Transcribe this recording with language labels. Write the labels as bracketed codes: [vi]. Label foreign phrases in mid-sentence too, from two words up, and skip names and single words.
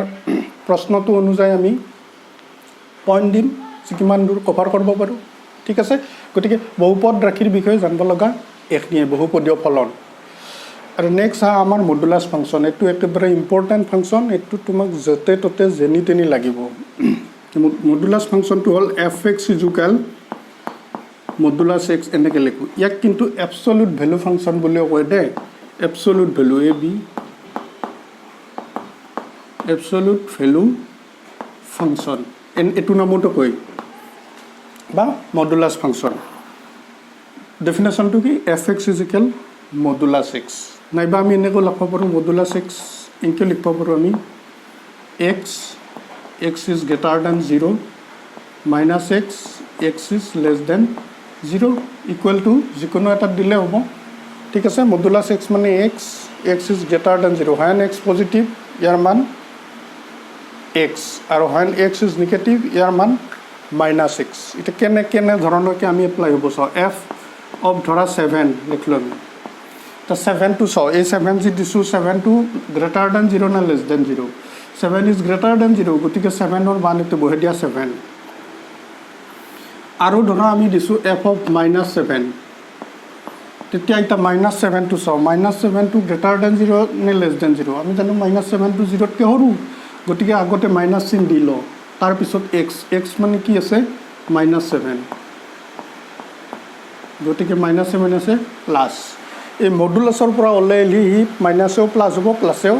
[as] প্ৰশ্নটো অনুযায়ী আমি পইণ্ট দিম কিমান দূৰ কভাৰ কৰিব পাৰোঁ ঠিক আছে গতিকে বহুপদ ৰাশিৰ বিষয়ে জানিব লগা এইখিনিয়ে বহুপদীয় ফলন আৰু নেক্সট আমাৰ [en] modulus function [as] এইটো একেবাৰে [en] important function [as] এইটো তোমাক য'তে ত'তে যেনি তেনি লাগিব মডুলাছ ফাংচনটো হ'ল [en] fx is equal modulus x [as] এনেকৈ লিখোঁ ইয়াক কিন্তু [en] absolute value function [as] বুলিও কয় দেই [en] absolute value absolute value function [as] এইটো নামতো কয় বা [en] modulus function [as] ডেফিনেশ্যনটো কি [en] fx is equal modulus x [as] নাইবা আমি এনেকৈ লিখিব পাৰোঁ [en] modulus x [as] এনেকৈ লিখিব পাৰোঁ আমি [en] x is greater than 0 minus x is less than 0 equal to [as] যিকোনো এটা দিলে হ'ব ঠিক আছে [en] মডুলাছ [as] x মানে [en] x is greater than 0 when x [as] পজিটিভ ইয়াৰ মান x আৰু [en] when x is negative [as] ইয়াৰ মান -x এটা কেনে ধৰণৰকৈ আমি এপ্লাই হ'ব চাওঁ [en] f of [as] ধৰা 7 লিখিলোঁ আমি তো 7 টো চাওঁ এই 7 যি দিছোঁ 7 টো [en] greater than 0 [as] না [en] less than 0 7 is greater than 0 [as] গতিকে 7ৰ মান এইটো বহাই দিয়া 7 আৰু ধৰা আমি দিছোঁ [en] f of -7 [as] তেতিয়া এটা -7 টো চাওঁ -7 টো [en] greater than 0 [as] নে [en] less than 0 [as] আমি জানো -7 টো 0তকৈ সৰু গতিকে আগতে মাইনাছ চিন দি লওঁ তাৰপিছত x মানে কি আছে -7 গতিকে -7 আছে প্লাছ এই মডুলাছৰ পৰা ওলাই আহিলে সি মাইনাছেও প্লাছ হ'ব প্লাছেও